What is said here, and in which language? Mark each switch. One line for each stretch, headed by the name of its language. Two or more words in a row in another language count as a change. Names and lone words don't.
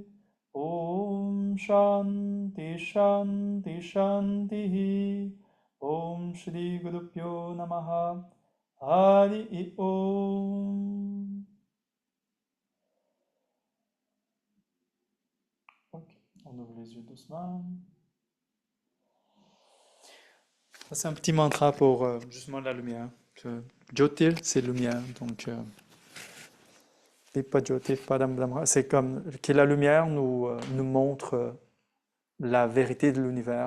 Sanskrit: ॐ शान्ति शान्ति शान्ति. ॐ श्री गुरु प्यो नमः। हरि ॐ.
French: ouvre les yeux doucement. Ça, c'est un petit mantra pour justement la lumière. Jyotir, c'est lumière. Donc,
Sanskrit: दीप ज्योतिर् पदम् ब्रह्म,
French: c'est comme que la lumière nous montre la vérité de l'univers.